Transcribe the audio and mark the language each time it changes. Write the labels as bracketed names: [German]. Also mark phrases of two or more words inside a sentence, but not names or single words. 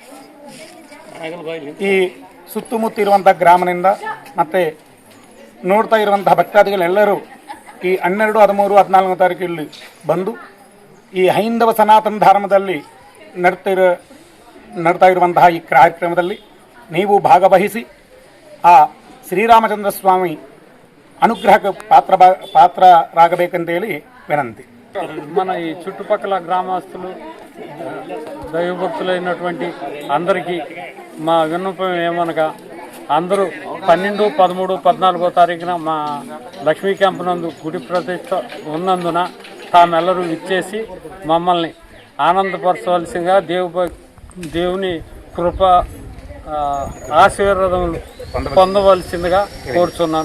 [Kannada] ಈ ಸುತ್ತಮುತ್ತ ಇರುವಂಥ ಗ್ರಾಮದಿಂದ ಮತ್ತು ನೋಡ್ತಾ ಇರುವಂತಹ ಭಕ್ತಾದಿಗಳೆಲ್ಲರೂ ಈ 12, 13, 14 ತಾರೀಕು ಇಲ್ಲಿ ಬಂದು ಈ ಹೈಂದವ ಸನಾತನ ಧರ್ಮದಲ್ಲಿ ನಡ್ತಾ ಇರುವಂತಹ ಈ ಕಾರ್ಯಕ್ರಮದಲ್ಲಿ ನೀವು ಭಾಗವಹಿಸಿ ಆ ಶ್ರೀರಾಮಚಂದ್ರ ಸ್ವಾಮಿ ಅನುಗ್ರಹಕ್ಕೆ ಪಾತ್ರರಾಗಬೇಕಂತೇಳಿ ವಿನಂತಿ. [Telugu] మన ఈ చుట్టుపక్కల గ్రామస్తులు దైవభక్తులైనటువంటి అందరికీ మా విన్నపం ఏమనగా అందరూ 12, 13, 14 తారీఖున మా లక్ష్మీ క్యాంప్ నందు గుడి ప్రతిష్ట ఉన్నందున తామెల్లరూ ఇచ్చేసి మమ్మల్ని ఆనందపరచవలసిందిగా దేవుని కృప ఆశీర్వాదములు పొందవలసిందిగా కోరుచున్నాను.